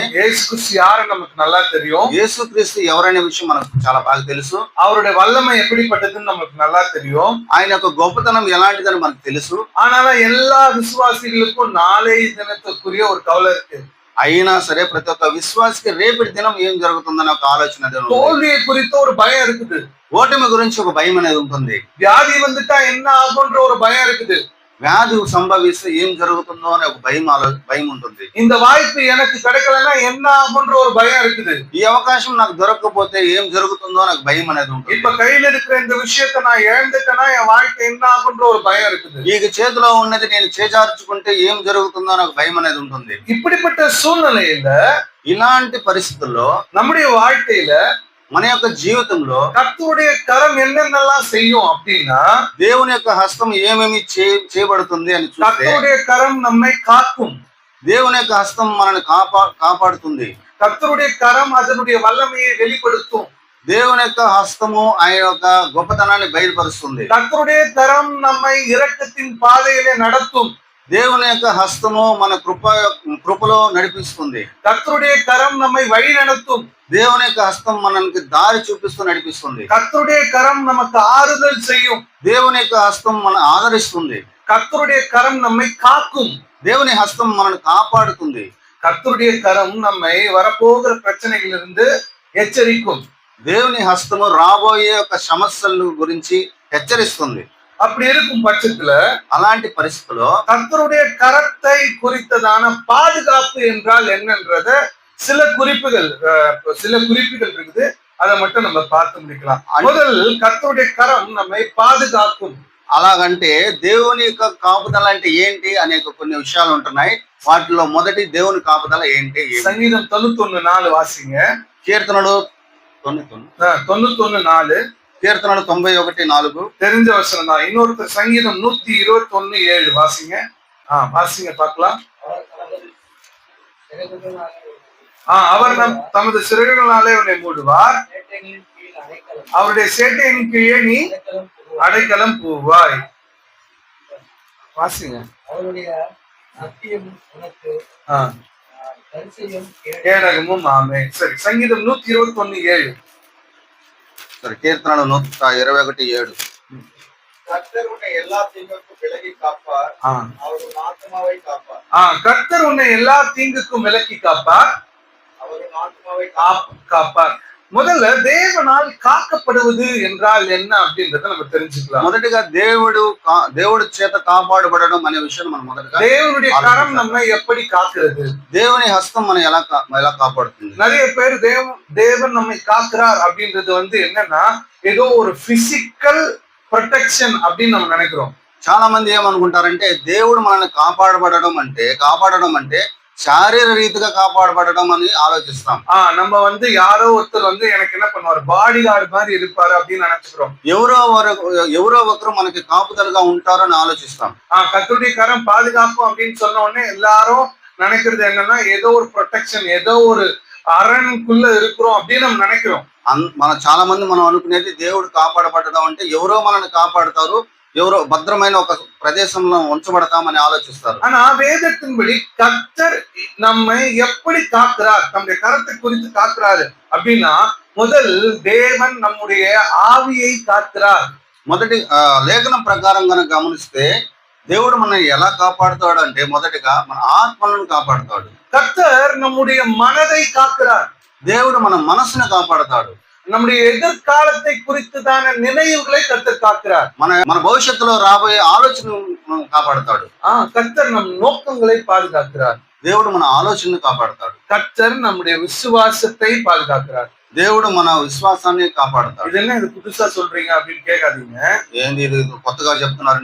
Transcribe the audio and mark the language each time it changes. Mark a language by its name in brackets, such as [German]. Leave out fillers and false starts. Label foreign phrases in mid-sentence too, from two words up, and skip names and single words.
[Tamil] இயேசு கிறிஸ்து யாருன்னு நமக்கு நல்லா தெரியும். [Telugu] యేసుక్రీస్తు ఎవరనే విషయం మనకు చాలా బాగా తెలుసు. [Tamil] அவருடைய வல்லமை எப்படிப்பட்டதுன்னு நமக்கு நல்லா தெரியும். [Telugu] ఆయన యొక్క గొప్పతనం ఎలాంటిదని మనకు తెలుసు. [Tamil] ஆனாலும் எல்லா விசுவாசிகளுக்கும் நாளை தினத்துக்குரிய ஒரு கவலை இருக்கு. [Telugu] అయినా సరే ప్రతి ఒక్క విశ్వాసికి రేపటి దినం ఏం జరుగుతుందనే ఒక ఆలోచన ఉంది. [Tamil] தோல்வியை குறித்த ஒரு பயம் இருக்குது. [Telugu] ఓటమి గురించి ఒక భయం అనేది ఉంటుంది. [Tamil] வியாதி வந்துட்டா என்ன ஆகுன்ற ஒரு பயம் இருக்குது. [Telugu] వ్యాధి సంభవిస్తే ఏం జరుగుతుందో అనే ఒక భయం ఉంటుంది. [Tamil] இந்த வாய்ப்பு எனக்கு கிடைக்கலன்னா என்ன ஆகுன்ற ஒரு பயம் இருக்குது. [Telugu] ఈ అవకాశం నాకు దొరకకపోతే ఏం జరుగుతుందో నాకు భయం అనేది ఉంటుంది. [Tamil] இப்ப கையில இருக்கிற இந்த விஷயத்தை நான் இழந்துட்டேன்னா என் வாழ்க்கை என்ன ஆகுன்ற ஒரு பயம் இருக்குது. [Telugu] ఈ చేతిలో ఉన్నది నేను చేజార్చుకుంటే ఏం జరుగుతుందో నాకు భయం అనేది ఉంటుంది. [Tamil] இப்படிப்பட்ட சூழ்நிலையில [Telugu] ఇలాంటి పరిస్థితుల్లో [Tamil] நம்முடைய வாழ்க்கையில [Telugu] మన యొక్క జీవితంలో [Tamil] கர்த்தருடைய கரம் என்னென்னலாம் செய்யும் அப்படின்னா [Telugu] దేవుని యొక్క హస్తం ఏమేమి చేయబడుతుంది అని చూస్తే [Tamil] கர்த்தருடைய கரம் நம்மை காக்கும். [Telugu] దేవుని యొక్క హస్తం మనల్ని కాపాడుతుంది. [Tamil] கர்த்தருடைய கரம் அதனுடைய வல்லமையை வெளிப்படுத்தும். [Telugu] దేవుని యొక్క హస్తము ఆయన యొక్క గొప్పతనాన్ని బయలుపరుస్తుంది. [Tamil] கர்த்தருடைய கரம் நம்மை இரக்கத்தின் பாதையிலே நடத்தும். [Telugu] దేవుని యొక్క హస్తము మన కృపలో నడిపిస్తుంది. [Tamil] கர்த்தருடைய கரம் நம்மை வழி நடத்தும். [Telugu] దేవుని యొక్క హస్తం మనకి దారి చూపిస్తూ నడిపిస్తుంది. [Tamil] கர்த்தருடைய கரம் நமக்கு ஆறுதல் செய்யும். [Telugu] దేవుని యొక్క హస్తం మన ఆదరిస్తుంది. [Tamil] கர்த்தருடைய கரம் நம்மை காக்கும். [Telugu] దేవుని హస్తం మనల్ని కాపాడుతుంది. [Tamil] கர்த்தருடைய கரம் நம்மை வரப்போகிற பிரச்சனைகளிலிருந்து எச்சரிக்கும். [Telugu] దేవుని హస్తము రాబోయే ఒక సమస్యల గురించి హెచ్చరిస్తుంది. [Tamil] அப்படி இருக்கும் பட்சத்துல [Telugu] అలాంటి పరిస్థితుల్లో [Tamil] கர்த்தருடைய கரத்தை குறித்ததான பாதுகாப்பு என்றால் என்னன்றத சில குறிப்புகள் இருக்குது. அதை மட்டும் நம்ம பார்த்து முடிக்கலாம். முதல் கர்த்தருடைய கரம் நம்மை பாதுகாக்கும். [Telugu] అలాగంటే దేవుని యొక్క కాపుదల అంటే ఏంటి అనే కొన్ని విషయాలు ఉంటున్నాయి. వాటిలో మొదటి దేవుని కాపుదల ఏంటి? [Tamil] சங்கீதம் 91:4 வாசிங்க. [Telugu] కీర్తనలు 91:4, కీర్తనలు 91:4 [Tamil] தெரிஞ்ச வசனம் தான். இன்னொருத்தர் சங்கீதம் 121:7 வாசிங்க. வாசிங்க பார்க்கலாம். அவர் தமது சிறகுகளினாலே உன்னை மூடுவார், அவருடைய சேட்டையின் கீழே நீ அடைக்கலம் பூவாய். வாசிங்க. கேடகமும் ஆமே. சரி, சங்கீதம் 121:7. [Telugu] సరే, కీర్తనలు 121:7. [Tamil] கர்த்தர் உன்னை எல்லா தீங்குக்கும் விலக்கி காப்பார், அவர் உன் ஆத்துமாவை காப்பார். கர்த்தர் உன்னை எல்லா தீங்குக்கும் விலக்கி காப்பார், அவர் உன் ஆத்துமாவை காப்பார். முதல்ல தேவனால் காக்கப்படுவது என்றால் என்ன அப்படின்றத நம்ம தெரிஞ்சுக்கலாம். [Telugu] మొదటిగా దేవుడు చేత కాపాడబడడం అనే విషయం మనం మొదటగా [Tamil] தேவனுடைய கரம் நம்மை எப்படி காக்கிறது? [Telugu] దేవుని హస్తం మనం ఎలా కాపాడుతుంది? [Tamil] நிறைய பேர் தேவன் நம்மை காக்கிறார் அப்படின்றது என்னன்னா ஏதோ ஒரு [English] physical protection [Tamil] அப்படின்னு நம்ம நினைக்கிறோம். [Telugu] చాలా మంది ఏమనుకుంటారంటే దేవుడు మనల్ని కాపాడడం అంటే శారీర రీతిగా కాపాడబడడం అని ఆలోచిస్తాం. [Tamil] நம்ம யாரோ ஒருத்தர் எனக்கு என்ன பண்ணுவாరు, [English] body guard [Tamil] மாதிரி இருப்பாரு அப்படின்னு நினைச்சுக்கிறோம். [Telugu] ఎవరో ఒకరు మనకి కాపుదలుగా ఉంటారు అని ఆలోచిస్తాం. [Tamil] கர்த்தருடைய கரம் பாதுகாப்பு அப்படின்னு சொன்ன உடனே எல்லாரும் நினைக்கிறது என்னன்னா ஏதோ ஒரு ப்ரொடெக்ஷன், ஏதோ ஒரு அரண்குள்ள இருக்கிறோம் அப்படின்னு நம்ம நினைக்கிறோம். [Telugu] చాలా మంది మనం అనుకునేది దేవుడు కాపాడబడడం అంటే ఎవరో మనల్ని కాపాడుతారు, ఎవరో భద్రమైన ఒక ప్రదేశంలో ఉంచబడతామని ఆలోచిస్తారు. [Tamil] ஆனா வேதத்தின்படி கர்த்தர் நம்மை எப்படி காக்கிறார், நம்முடைய கரத்தை குறித்து காக்கிறாரு அப்படின்னா முதல் தேவன் நம்முடைய ஆவியை காக்கிறார். [Telugu] మొదటి లేఖనం ప్రకారం కనుక గమనిస్తే దేవుడు మనల్ని ఎలా కాపాడుతాడు అంటే మొదటిగా మన ఆత్మలను కాపాడుతాడు. [Tamil] கர்த்தர் நம்முடைய மனதை காக்கிறார். [Telugu] దేవుడు మన మనసును కాపాడుతాడు. [Tamil] நம்முடைய எதிர்காலத்தை குறித்துதான நினைவுகளை கர்த்தர் காக்கிறார். [Telugu] మన భవిష్యత్తులో రాబోయే ఆలోచనను కాపాడుతాడు. [Tamil] கர்த்தர் நம் நோக்கங்களை பாதுகாக்கிறார். [Telugu] దేవుడు మన ఆలోచనను కాపాడుతాడు. [Tamil] கர்த்தர் நம்முடைய விசுவாசத்தை பாதுகாக்கிறார். [Telugu] దేవుడు మన విశ్వాసాన్ని కాపాడుతాడు. [Tamil] இது என்ன இது புதுசா சொல்றீங்க அப்படின்னு கேட்காதீங்க. [Telugu] ఏంది ఇది కొత్తగా చెప్తున్నారు?